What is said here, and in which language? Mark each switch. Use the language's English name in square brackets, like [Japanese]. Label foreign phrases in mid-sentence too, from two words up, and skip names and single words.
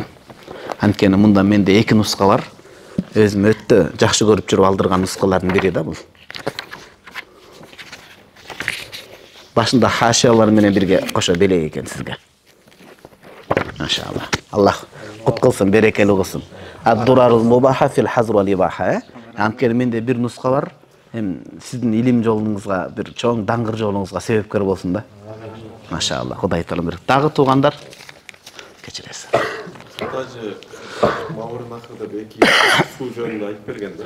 [Kyrgyz] Анткени мында менде 2 нуска бар. Өзүм өтө жакшы көрүп жүрүп алдырган нускалардын бири да бул. Башында хашиялар менен бирге кошо белек экен сизге. Машалла. Аллах кут кылсын, берекелүү кылсын. Ад-дурарул мубаха фил хазр вал ибаха. Анткени менде бир нуска бар. Сиздин илим жолуңузга, бир чоң даңгыр жолуңузга себепкер болсун да. Машалла, Кудай таалам берет. Дагы туугандар кечиресиз. Даже Маврын акырда эки суу жөнүндө айтып берген да.